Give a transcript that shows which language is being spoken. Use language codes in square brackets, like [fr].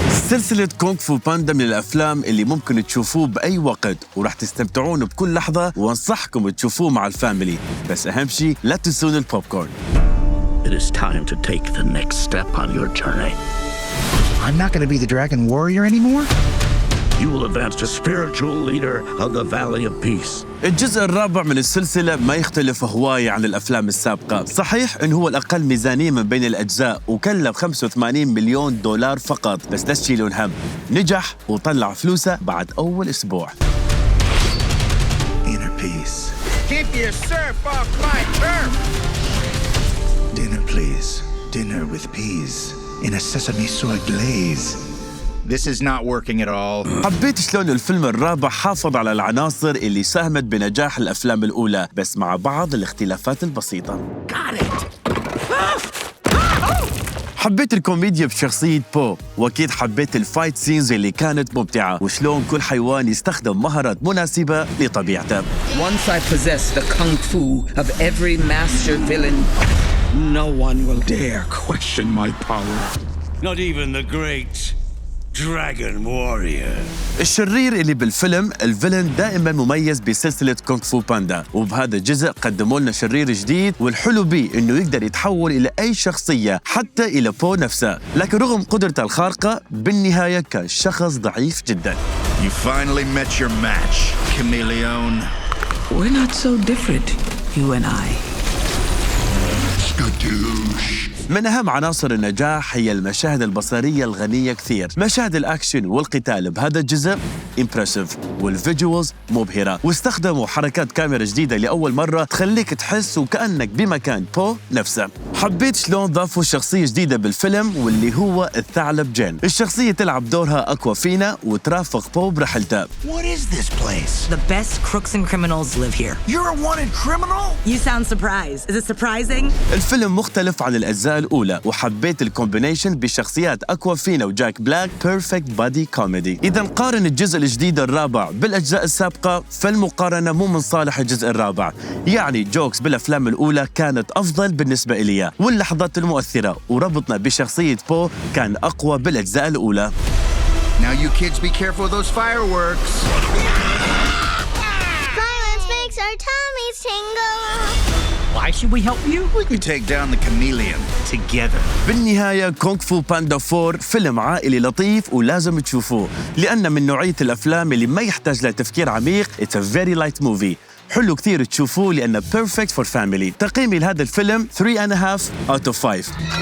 [ar] سلسلة كونغ فو باندا من الأفلام اللي ممكن تشوفوه بأي وقت وراح تستمتعون بكل لحظة، وانصحكم تشوفوه مع الفاميلي، بس أهم شيء لا تنسون البوب كورن. [en] It is time to take the next step on your journey. I'm not going to be the dragon warrior anymore. You will advance to spiritual leader of the Valley of Peace. [ar] الجزء الرابع من السلسلة ما يختلف هواية عن الأفلام السابقة، صحيح إنه هو الأقل ميزانية من بين الأجزاء وكلف 85 مليون دولار فقط، بس لا تشيلون هم، نجح وطلع فلوسه بعد أول أسبوع. [en] Inner peace. Keep your surf off my turf. Dinner, please. Dinner with peas in a sesame soy glaze. This is not working at all. [ar] حبيت شلون الفيلم الرابع حافظ على العناصر اللي ساهمت بنجاح الأفلام الأولى بس مع بعض الاختلافات البسيطة. حبيت الكوميديا بشخصية بو، وأكيد حبيت الفايت سينز اللي كانت ممتعة وشلون كل حيوان يستخدم مهارات مناسبة لطبيعته. [en] Once I possess the kung fu of every master villain, no one will dare question my power. Not even the great Dragon Warrior. [ar] الشرير اللي بالفيلم الفيلن دائما مميز بسلسلة كونغ فو باندا، وبهذا الجزء قدموا لنا شرير جديد، والحلو بيه انه يقدر يتحول الى اي شخصية حتى الى بو نفسه، لكن رغم قدرته الخارقة بالنهاية كان شخص ضعيف جدا. [en] You finally met your match, chameleon. We're not so different. you and I. [ar] من أهم عناصر النجاح هي المشاهد البصرية الغنية كثير. مشاهد الأكشن والقتال بهذا الجزء إمبرسيف والفيجوالز مبهرة، واستخدموا حركات كاميرا جديدة لأول مرة تخليك تحس وكأنك بمكان بو نفسه. حبيت شلون ضافوا شخصية جديدة بالفيلم واللي هو الثعلب جين. الشخصية تلعب دورها أكوافينا وترافق بو برحلته. [en] What is this place? The best crooks and criminals live here. You're a wanted criminal? You sound surprised. Is it surprising? [ar] الفيلم مختلف عن الأجزاء الأولى، وحبيت الكومبينيشن بشخصيات أكوافينا وجاك بلاك بيرفكت بادي كوميدي. إذا نقارن الجزء الجديد الرابع بالأجزاء السابقة فالمقارنة مو من صالح الجزء الرابع، يعني جوكس بالأفلام الأولى كانت أفضل بالنسبة إلي، واللحظات المؤثرة وربطنا بشخصية بو كان أقوى بالأجزاء الأولى. [en] Now you kids be careful of those fireworks. Violence makes our tummies tingle. Why should we help you? We can take down the chameleon together. [ar] بالنهاية كونغ فو باندا 4 فيلم عائلي لطيف ولازم تشوفوه، لأنه من نوعية الأفلام اللي ما يحتاج له تفكير عميق. [en] It's a very light movie. [ar] حلو كثير تشوفوه لأنه [en] perfect for family. [ar] تقييمي لهذا الفيلم 3.5 [en] out of 5.